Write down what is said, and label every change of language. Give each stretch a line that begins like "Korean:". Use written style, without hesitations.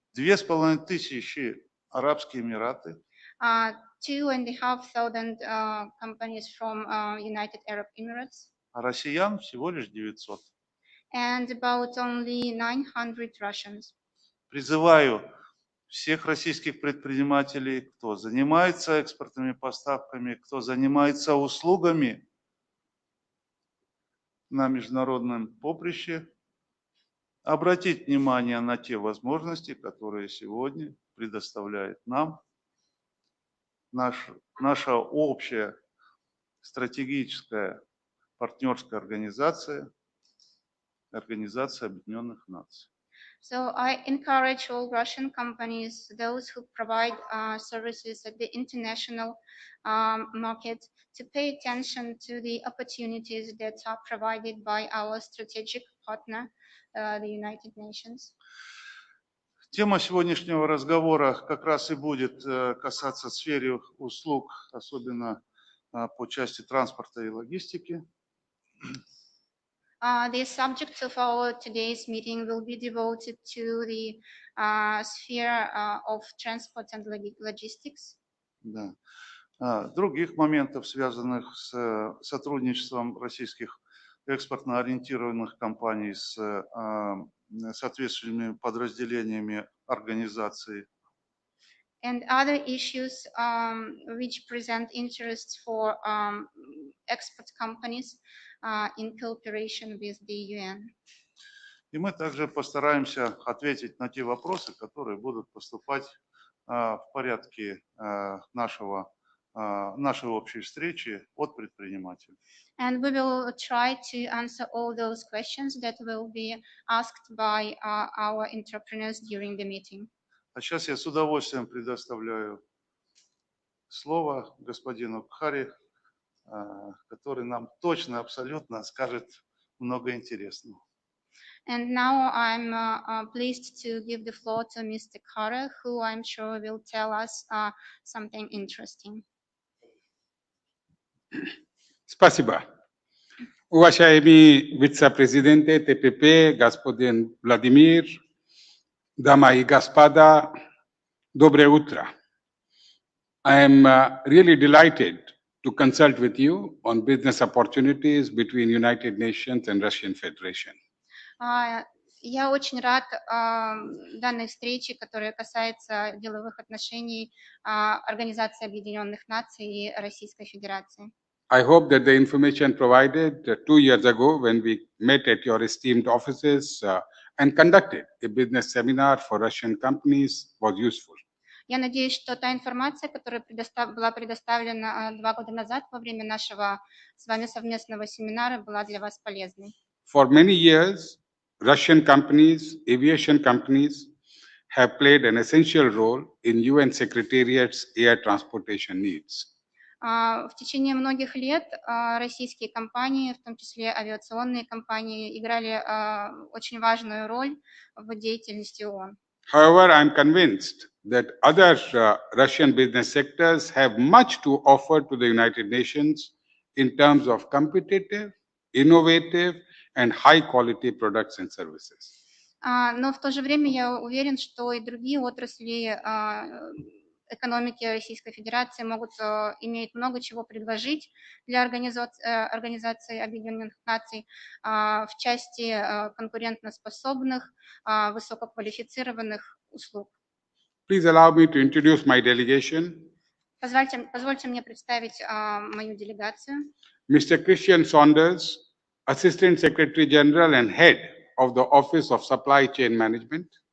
Russian: 2,5 тысячи Арабские Эмираты.
English: 2,500 companies from United Arab Emirates.
Russian: А россиян всего лишь 900.
English: And about only 900 Russians.
Russian: Призываю всех российских предпринимателей, кто занимается экспортными поставками, кто занимается услугами на международном поприще, обратить внимание на те возможности, которые сегодня предоставляет нам наша общая стратегическая партнерская организация, Организация Объединенных Наций.
English: So I encourage all Russian companies, those who provide services at the international market, to pay attention to the opportunities that are provided by our strategic partner, the United Nations.
Russian: Тема сегодняшнего разговора как раз и будет касаться сферы услуг, особенно по части транспорта и логистики.
English: The subject of our today's meeting will be devoted to the sphere of transport and logistics.
Russian: Да. Других моментов, связанных с сотрудничеством российских экспортно ориентированных компаний с соответствующими подразделениями организации.
English: And other issues which present interests for export companies in cooperation with the UN.
Russian: И мы также постараемся ответить на те вопросы, которые будут поступать в порядке нашей общей встречи от предпринимателей.
English: And we will try to answer all those questions that will be asked by our entrepreneurs during the meeting.
Russian: А сейчас я с удовольствием предоставляю слово господину Кхаре, который нам точно, абсолютно скажет много интересного.
English: And now I'm pleased to give the floor to Mr. Kkhare, who I'm sure will tell us something interesting.
Russian: Спасибо. Уважаемый вице-президент ТПП, господин Владимир, дамы и господа, доброе утро.
English: I am really delighted to consult with you on business opportunities between United Nations and Russian Federation.
Russian: Я очень рад данной встрече, которая касается деловых отношений Организации Объединенных Наций и Российской Федерации.
English: I hope that the information provided 2 years ago when we met at your esteemed offices and conducted a business seminar for Russian companies was useful.
Russian: Я надеюсь, что та информация, которая была предоставлена 2 года назад во время нашего с вами совместного семинара, была для вас полезной.
English: For many years, Russian companies, aviation companies, have played an essential role in UN Secretariat's air transportation needs.
Russian: В течение многих лет российские компании, в том числе авиационные компании, играли очень важную роль в деятельности ООН.
English: However, I am convinced that other Russian business sectors have much to offer to the United Nations in terms of competitive, innovative, and high-quality products and services.
Russian: Но в то же время я уверен, что и другие отрасли экономики Российской Федерации могут иметь много чего предложить для Организации Объединенных Наций в части конкурентоспособных, высококвалифицированных услуг.
English: Please allow me to introduce my delegation.
Russian: Позвольте мне представить мою делегацию.
English: Mr. Christian Saunders, Assistant Secretary General and Head of the Office of Supply Chain Management.